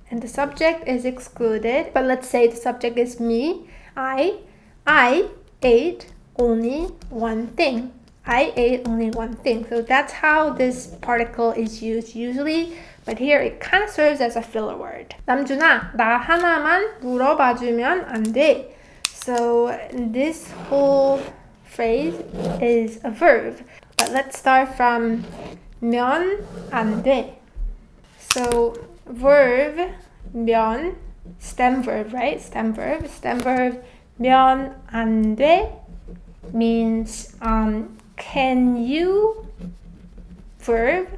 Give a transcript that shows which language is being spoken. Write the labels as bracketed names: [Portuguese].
[English] And the subject is excluded, but let's say the subject is me. I ate only one thing. I ate only one thing. So that's how this particle is used usually, but here it kind of serves as a filler word. [Korean] 남준아, 나 하나만 물어봐주면 안 돼. [English] So this whole phrase is a verb, but let's start from 면 안 돼. So verb 면, stem verb, right? Stem verb 면 안 돼 means can you verb.